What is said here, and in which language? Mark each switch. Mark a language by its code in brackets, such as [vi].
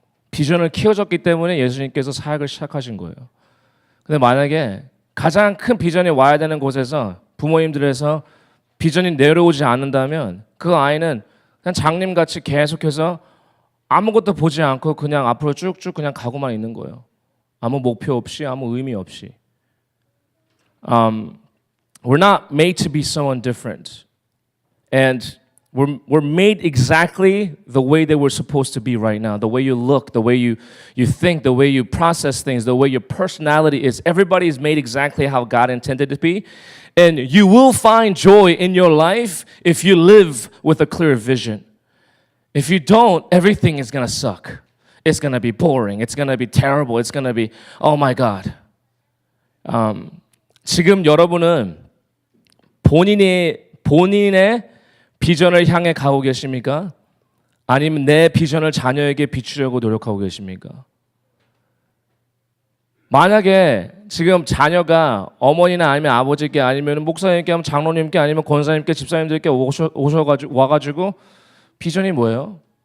[ko] 비전을 키워줬기 때문에 예수님께서 사역을 시작하신 거예요. 근데 만약에 가장 큰 비전이 와야 되는 곳에서 부모님들에서 비전이 내려오지 않는다면 그 아이는 그냥 장님같이 계속해서 아무것도 보지 않고 그냥 앞으로 쭉쭉 그냥 가고만 있는 거예요. 아무 목표 없이 아무 의미 없이. [en] We're not made to be someone different. And we're made exactly the way that we're supposed to be right now. The way you look, the way you think, the way you process things, the way your personality is. Everybody is made exactly how God intended it to be. And you will find joy in your life if you live with a clear vision. If you don't, everything is going to suck. It's going to be boring. It's going to be terrible. It's going to be, oh my God. [ko] 지금 여러분은 본인의 비전을 향해 가고 계십니까? 아니면 내 비전을 자녀에게 비추려고 노력하고 계십니까? 만약에 지금 자녀가 어머니나 아니면 아버지께 아니면 목사님께 아니면 장로님께 아니면 권사님께 집사님들께 와가지고 비전이 뭐예요?